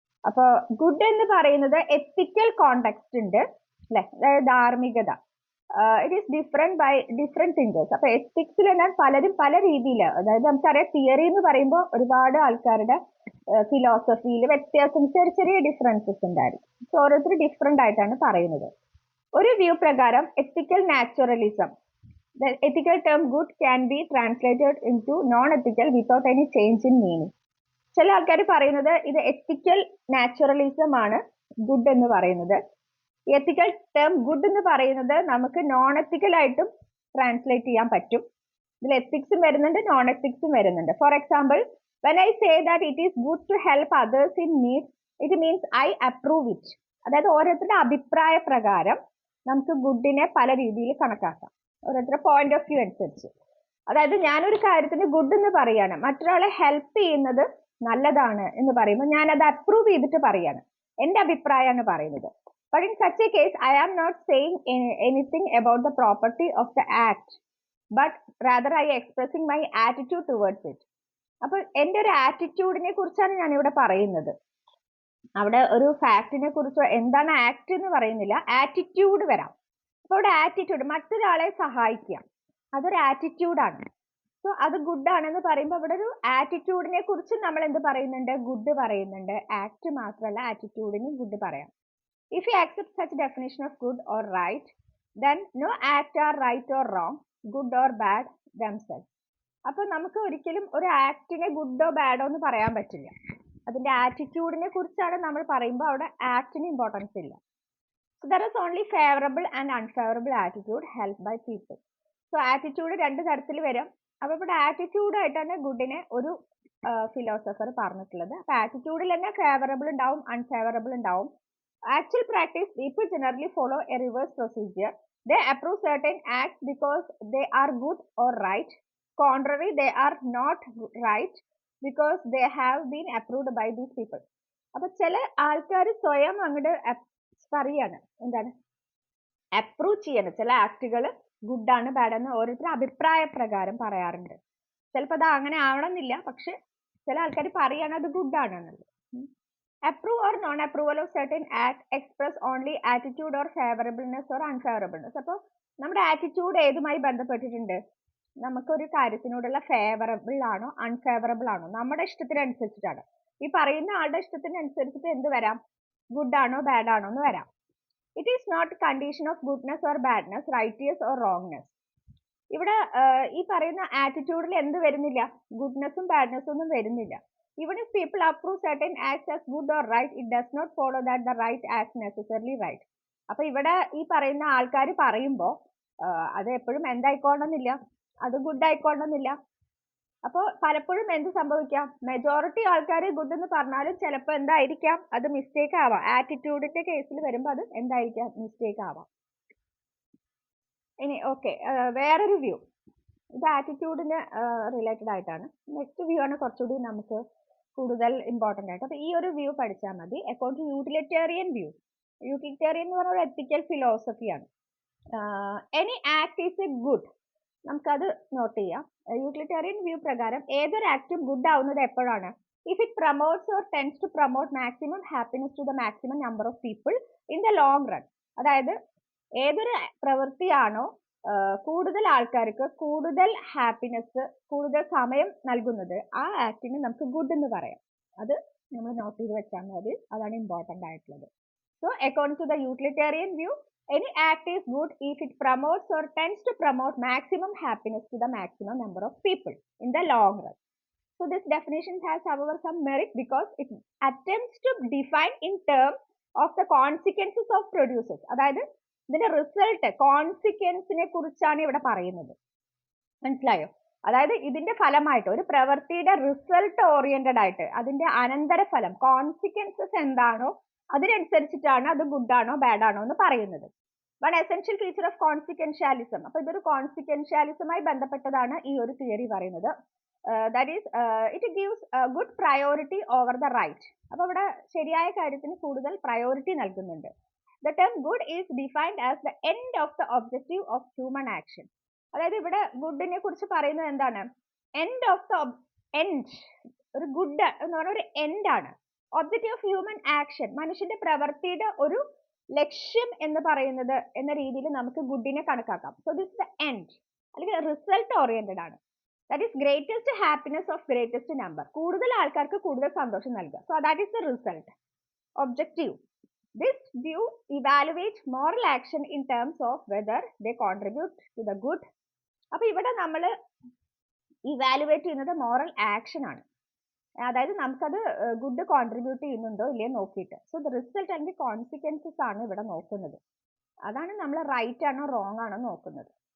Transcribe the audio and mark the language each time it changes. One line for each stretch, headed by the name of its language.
Malayalam: അപ്പൊ ഗുഡ് എന്ന് പറയുന്നത് എത്തിക്കൽ കോണ്ടെക്സ്റ്റ് ഉണ്ട് അല്ലെ, അതായത് ധാർമ്മികത.
English: It is different by different thinkers.
Malayalam: അപ്പൊ എത്തിക്സിൽ തന്നെ പലരും പല രീതിയിൽ, അതായത് നമുക്കറിയാം തിയറി എന്ന് പറയുമ്പോൾ ഒരുപാട് ആൾക്കാരുടെ ഫിലോസഫിയിൽ വ്യത്യാസം, ചെറിയ ചെറിയ ഡിഫറൻസസ് ഉണ്ടായിരിക്കും. സോ ഓരോരുത്തർ ഡിഫറെന്റ് ആയിട്ടാണ് പറയുന്നത്. ഒരു വ്യൂ പ്രകാരം എത്തിക്കൽ naturalism,
English: the ethical term good can be translated into non-ethical without any change in meaning.
Malayalam: ചില ആൾക്കാർ പറയുന്നത് ഇത് എത്തിക്കൽ നാച്ചുറലിസം ആണ് ഗുഡ് എന്ന് പറയുന്നത്. എത്തിക്കൽ ടേം ഗുഡ് എന്ന് പറയുന്നത് നമുക്ക് നോൺ എത്തിക്കൽ ആയിട്ടും ട്രാൻസ്ലേറ്റ് ചെയ്യാൻ പറ്റും. ഇതിൽ എത്തിക്സും വരുന്നുണ്ട്, നോൺ എത്തിക്സും വരുന്നുണ്ട്.
English: For example, when I say that it is good to help others in need, it means I approve it.
Malayalam: അതായത് ഓരോരുത്തരുടെ അഭിപ്രായ പ്രകാരം നമുക്ക് ഗുഡിനെ പല രീതിയിൽ കണക്കാക്കാം, ഓരോരുത്തരുടെ പോയിന്റ് ഓഫ് വ്യൂ അനുസരിച്ച്. അതായത് ഞാനൊരു കാര്യത്തിന് ഗുഡ് എന്ന് പറയാണ്, മറ്റൊരാളെ ഹെൽപ്പ് ചെയ്യുന്നത് നല്ലതാണ് എന്ന് പറയുമ്പോൾ ഞാൻ അത് അപ്രൂവ് ചെയ്തിട്ട് പറയാണ്, എന്റെ അഭിപ്രായമാണ് പറയുന്നത്.
English: But in such a case, I am not saying anything about the property of the act, but rather I expressing my attitude towards it.
Malayalam: അപ്പോൾ എന്റെ ഒരു ആറ്റിറ്റ്യൂഡിനെ കുറിച്ചാണ് ഞാൻ ഇവിടെ പറയുന്നത്. അവിടെ ഒരു ഫാക്ടിനെ കുറിച്ചോ എന്താണ് ആക്ട് എന്ന് പറയുന്നില്ല, ആറ്റിറ്റ്യൂഡ് വരാം. അപ്പൊ ഇവിടെ ആറ്റിറ്റ്യൂഡ്, മറ്റൊരാളെ സഹായിക്കുക, അതൊരു ആറ്റിറ്റ്യൂഡാണ്. സോ അത് ഗുഡ് ആണെന്ന് പറയുമ്പോൾ ഇവിടെ ഒരു ആറ്റിറ്റ്യൂഡിനെ കുറിച്ച് നമ്മൾ എന്ത് പറയുന്നുണ്ട്, ഗുഡ് പറയുന്നുണ്ട്. ആക്ട് മാത്രമല്ല, ആറ്റിറ്റ്യൂഡിന് ഗുഡ് പറയാം.
English: If you accept such definition of good or right, then no act are right or wrong, good or bad themselves.
Malayalam: അപ്പൊ നമുക്ക് ഒരിക്കലും ഒരു ആക്ടിനെ ഗുഡോ ബാഡോ എന്ന് പറയാൻ പറ്റില്ല. അതിന്റെ ആറ്റിറ്റ്യൂഡിനെ കുറിച്ചാണ് നമ്മൾ പറയുമ്പോൾ അവിടെ ആക്ടിന് ഇമ്പോർട്ടൻസ് ഇല്ല.
English: So there is only favorable and unfavorable attitude held by people. So attitude
Malayalam: രണ്ട് തരത്തിൽ വരും. അപ്പൊ ഇവിടെ ആറ്റിറ്റ്യൂഡ് ആയിട്ടാണ് ഗുഡിനെ ഒരു ഫിലോസഫർ പറഞ്ഞിട്ടുള്ളത്. അപ്പൊ ആറ്റിറ്റ്യൂഡിൽ തന്നെ ഫേവറബിൾ ഉണ്ടാവും, അൺഫേവറബിൾ ഉണ്ടാവും.
English: Actual practice, people generally follow a reverse procedure. They approve certain acts because they are good or right. Contrary, they are not right because they have been approved by these people.
Malayalam: അപ്പൊ ചില ആൾക്കാർ സ്വയം അങ്ങോട്ട് പറയാണ്, എന്താണ് approve ചെയ്യണം, ചില ആക്ടുകൾ ഗുഡാണ് ബാഡാണ് ഓരോരുത്തരും അഭിപ്രായ പ്രകാരം പറയാറുണ്ട്. ചിലപ്പോൾ അത് അങ്ങനെ ആവണമെന്നില്ല, പക്ഷെ ചില ആൾക്കാർ പറയാണ് അത് ഗുഡാണെന്നുള്ളത്.
English: Approve or non-approval of certain act express only attitude or favorableness or unfavorableness.
Malayalam: അപ്പോൾ നമ്മുടെ ആറ്റിറ്റ്യൂഡ് ഏതുമായി ബന്ധപ്പെട്ടിട്ടുണ്ട്, നമുക്കൊരു കാര്യത്തിനോടുള്ള ഫേവറബിൾ ആണോ അൺഫേവറബിൾ ആണോ, നമ്മുടെ ഇഷ്ടത്തിനനുസരിച്ചിട്ടാണ്. ഈ പറയുന്ന ആളുടെ ഇഷ്ടത്തിനനുസരിച്ചിട്ട് എന്ത് വരാം, ഗുഡ് ആണോ ബാഡ് ആണോ എന്ന് വരാം.
English: It is not condition of goodness or badness, righteous or wrongness.
Malayalam: ഇവിടെ ഈ പറയുന്ന ആറ്റിറ്റ്യൂഡിൽ എന്ത് വരുന്നില്ല, ഗുഡ്നെസ്സും ബാഡ്നെസ്സും ഒന്നും വരുന്നില്ല.
English: Even if people approve certain acts as good or right, it does not follow that the right act necessarily right.
Malayalam: അപ്പൊ ഇവിടെ ഈ പറയുന്ന ആൾക്കാർ പറയുമ്പോൾ അത് എപ്പോഴും എന്തായിക്കോണമെന്നില്ല, അത് ഗുഡ് ആയിക്കോണമെന്നില്ല. അപ്പോൾ പലപ്പോഴും എന്ത് സംഭവിക്കാം, മെജോറിറ്റി ആൾക്കാർ ഗുഡ് എന്ന് പറഞ്ഞാലും ചിലപ്പോൾ എന്തായിരിക്കാം, അത് മിസ്റ്റേക്ക് ആവാം. ആറ്റിറ്റ്യൂഡിന്റെ കേസിൽ വരുമ്പോൾ അത് എന്തായിരിക്കാം, മിസ്റ്റേക്ക് ആവാം.
English: ഇനി ഓക്കെ, വേറൊരു വ്യൂ,
Malayalam: ഇത് ആറ്റിറ്റ്യൂഡിന് റിലേറ്റഡ് ആയിട്ടാണ്. നെക്സ്റ്റ് വ്യൂ ആണ് കുറച്ചുകൂടി നമുക്ക് കൂടുതൽ ഇമ്പോർട്ടൻ്റ് ആയിട്ട്. അപ്പൊ ഈ ഒരു വ്യൂ പഠിച്ചാൽ മതി.
English: according to utilitarian view,
Malayalam: utilitarian എന്ന് പറഞ്ഞ ഒരു എത്തിക്കൽ ഫിലോസഫിയാണ്.
English: any act is a good,
Malayalam: നമുക്കത് നോട്ട് ചെയ്യാം. യൂട്ടിലിറ്റേറിയൻ വ്യൂ പ്രകാരം ഏതൊരു ആക്ടും ഗുഡ് ആവുന്നത് എപ്പോഴാണ്,
English: If it promotes or tends to promote maximum happiness to the maximum number of people in the long run.
Malayalam: അതായത് ഏതൊരു പ്രവൃത്തിയാണോ കൂടുതൽ ആൾക്കാർക്ക് കൂടുതൽ ഹാപ്പിനെസ്, കൂടുതൽ സമയം നൽകുന്നത്, ആ ആക്ടിന് നമുക്ക് ഗുഡ് എന്ന് പറയാം. അത് നമ്മൾ നോട്ട് ചെയ്ത് വെച്ചാൽ മതി, അതാണ് ഇമ്പോർട്ടൻ്റ് ആയിട്ടുള്ളത്.
English: So according to the utilitarian view, any act is good if it promotes or tends to promote maximum happiness to the maximum number of people in the long run. So this definition has however some merit because it attempts to define in terms of the consequences of producers.
Malayalam: അതായത് ഇതിന്റെ result, കോൺസിക്വൻസിനെ കുറിച്ചാണ് ഇവിടെ പറയുന്നത്. മനസ്സിലായോ? അതായത് ഇതിന്റെ ഫലമായിട്ട് ഒരു പ്രവൃത്തിയുടെ റിസൾട്ട് ഓറിയന്റഡ് ആയിട്ട് അതിന്റെ അനന്തരഫലം, കോൺസിക്വൻസസ് എന്താണോ അതിനനുസരിച്ചിട്ടാണ് അത് ഗുഡ് ആണോ ബാഡ് ആണോ എന്ന് പറയുന്നത്.
English: One essential feature of consequentialism.
Malayalam: അപ്പൊ ഇതൊരു കോൺസിക്വൻഷ്യാലിസമായി ബന്ധപ്പെട്ടതാണ് ഈ ഒരു തിയറി പറയുന്നത്.
English: That is it gives good priority over the right.
Malayalam: അപ്പൊ ഇവിടെ ശരിയായ കാര്യത്തിന് കൂടുതൽ പ്രയോറിറ്റി നൽകുന്നുണ്ട്.
English: The term good is defined as the end of the objective of human action.
Malayalam: അതായത് ഇവിടെ ഗുഡിനെ കുറിച്ച് പറയുന്നത് എന്താണ്,
English: end of the end,
Malayalam: ഒരു ഗുഡ് എന്ന് പറഞ്ഞ ഒരു എൻഡ് ആണ്.
English: objective of human action,
Malayalam: മനുഷ്യന്റെ പ്രവൃത്തിയുടെ ഒരു ലക്ഷ്യം എന്ന് പറയുന്നത് എന്ന രീതിയിൽ നമുക്ക് ഗുഡിനെ കണക്കാക്കാം.
English: so this the end
Malayalam: അല്ലെങ്കിൽ റിസൾട്ട് ഓറിയന്റഡ് ആണ്.
English: That is greatest happiness of greatest number.
Malayalam: കൂടുതൽ ആൾക്കാർക്ക് കൂടുതൽ സന്തോഷം നൽകുക.
English: So that is the result. Objective. This view evaluates moral action in terms of whether they contribute to the good.
Malayalam: അപ്പൊ ഇവിടെ നമ്മൾ ഇവാലുവേറ്റ് ചെയ്യുന്നത് മോറൽ ആക്ഷൻ ആണ്. അതായത് നമുക്കത് ഗുഡ് കോൺട്രിബ്യൂട്ട് ചെയ്യുന്നുണ്ടോ ഇല്ലയോ നോക്കിയിട്ട്. സോ ദ റിസൾട്ട് അല്ലെങ്കിൽ കോൺസിക്വൻസസ് ആണ് ഇവിടെ നോക്കുന്നത്. അതാണ് നമ്മൾ റൈറ്റ് ആണോ റോങ് ആണോ നോക്കുന്നത്.